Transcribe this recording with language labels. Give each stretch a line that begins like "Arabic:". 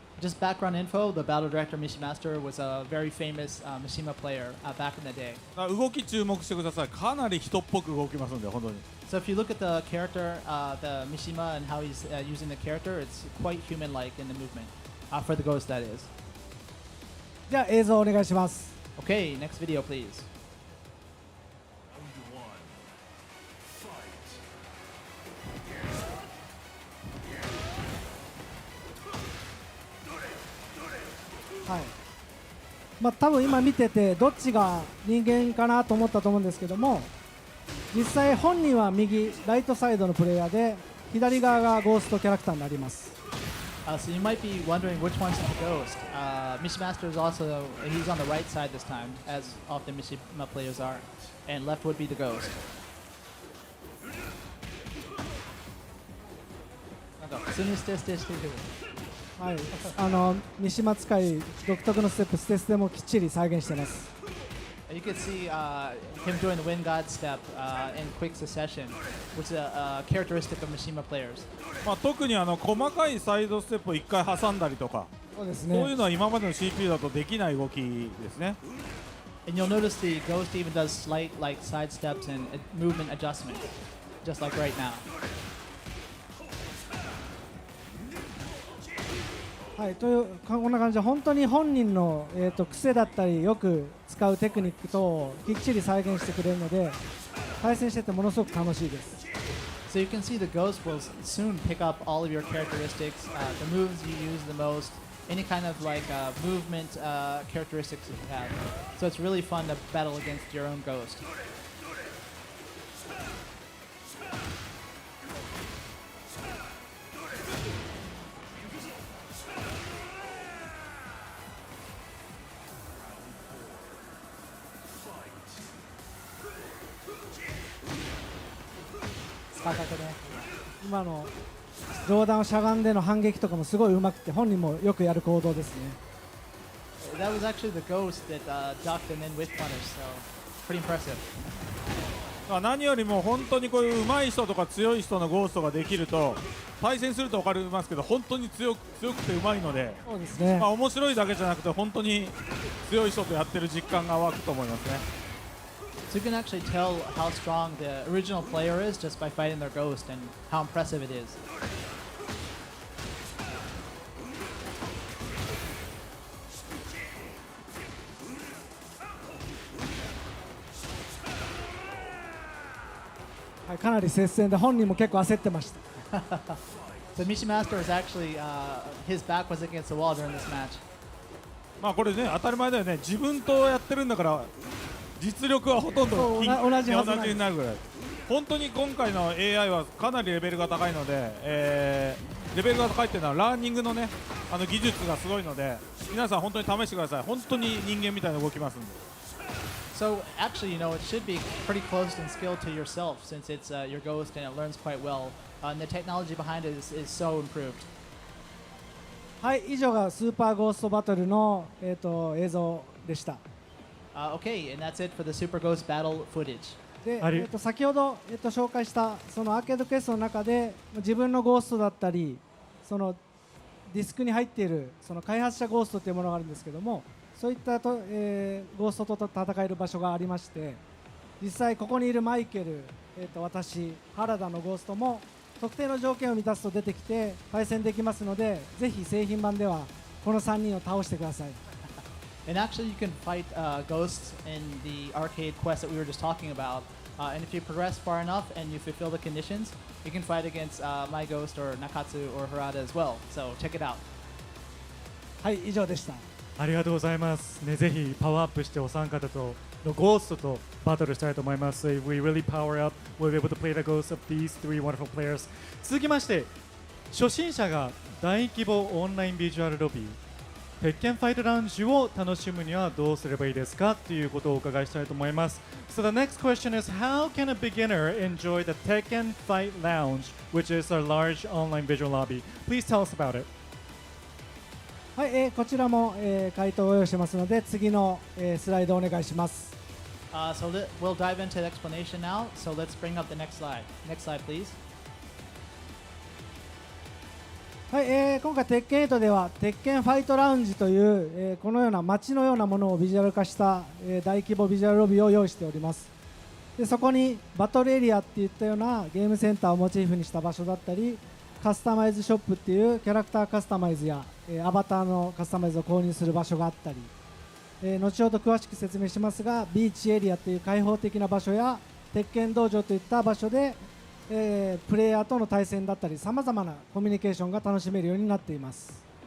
English: Just background info: the battle director Mishimaster was a very famous Mishima player back in the day.
Japanese: 動き注目してください。かなり人っぽく動きますんで本当に。
English: So if you look at the character, the Mishima and how he's using the character, it's quite human-like in the movement. For the ghost, that is.
Japanese: じゃあ映像お願いします。
English: Okay, next video, please. Round one. Fight.
Japanese: はい。多分今見ててどっちが人間かなと思ったと思うんですけども実際本人は右ライトサイドのプレイヤーで左側がゴーストキャラクターになります。
English: So you might be wondering which one's the ghost. Mishimaster is also, he's on the right side this time, as often Mishima players are, and left would be the ghost.
Japanese: なんか普通にステしてる。はい。三島使い独特のステップステステもきっちり再現してます。
English: You can see him doing the Wind God step in quick succession, which is a characteristic of Mishima players.
Japanese: 特に細かいサイドステップを1回挟んだりとかそうですね。そういうのは今までの CPU だとできない動きですね。
English: And you'll notice the ghost even does slight like side steps and movement adjustments, just like right now.
Japanese: はい、というこんな感じで本当に本人の、癖だったりよく使うテクニックとをきっちり再現してくれるので対戦しててものすごく楽しいです。
English: So you can see the ghost will soon pick up all of your characteristics, the moves you use the most, any kind of like movement characteristics that you have. So it's really fun to battle against your own ghost.
Japanese: 今の上段をしゃがんでの反撃とかもすごい上手くて本人もよくやる行動ですね。
English: That was actually the ghost that ducked and then whip punished, so pretty impressive.
Japanese: 何よりも本当にこういう上手い人とか強い人のゴーストができると対戦すると分かりますけど本当に強くて上手いので、そうですね。面白いだけじゃなくて本当に強い人とやってる実感が湧くと思いますね。
English: So you can actually tell how strong the original player is just by fighting their ghost and how impressive it is.
Japanese: はい、かなり接戦で本人も結構焦ってました。
English: So Mishimaster was actually his back was against the wall during this match.
Japanese: これね当たり前だよね。自分とやってるんだから実力はほとんど同じはずなんです。同じになるぐらい。本当に今回の AI はかなりレベルが高いので、レベルが高いっていうのはラーニングのね技術がすごいので皆さん本当に試してください。本当に人間みたいな動きますんで。
English: So actually, you know, it should be pretty close in skill to yourself since it's your ghost and it learns quite well. And the technology behind it is so improved.
Japanese: はい、以上がスーパーゴーストバトルの、映像でした。
English: Okay, and that's it for the Super Ghost battle footage.
Japanese: で、先ほど、紹介したそのアーケードクエストの中で自分のゴーストだったりそのディスクに入っているその開発者ゴーストというものがあるんですけどもそういったゴーストと戦える場所がありまして実際ここにいるマイケル、私原田のゴーストも特定の条件を満たすと出てきて対戦できますのでぜひ製品版ではこの3人を倒してください。
English: And actually, you can fight ghosts in the arcade quest that we were just talking about. And if you progress far enough and you fulfill the conditions, you can fight against my ghost or Nakatsu or Harada as well. So check it out.
Japanese: はい、以上でした。ありがとうございます。ね、ぜひパワーアップしてお三方とのゴーストとバトルしたいと思います。
English: If we really power up, we'll be able to play the ghosts of these three wonderful players.
Japanese: 続きまして、初心者が大規模オンラインビジュアルロビー、鉄拳ファイトラウンジを楽しむにはどうすればいいですかということをお伺いしたいと思います。
English: So the next question is, how can a beginner enjoy the Tekken Fight Lounge, which is a large online visual lobby? Please tell us about it.
Japanese: はい、こちらも、回答を用意してますので、次の、スライドお願いします。
English: So we'll dive into the explanation now. So let's bring up the next slide. Next slide, please.
Japanese: はい、今回鉄拳8では鉄拳ファイトラウンジという、このような街のようなものをビジュアル化した、大規模ビジュアルロビーを用意しております。でそこにバトルエリアっていったようなゲームセンターをモチーフにした場所だったり、カスタマイズショップっていうキャラクターカスタマイズや、アバターのカスタマイズを購入する場所があったり、後ほど詳しく説明しますが、ビーチエリアっていう開放的な場所や鉄拳道場といった場所でプレイヤーとの対戦だったり、さまざまなコミュニケーションが楽しめるようになっています。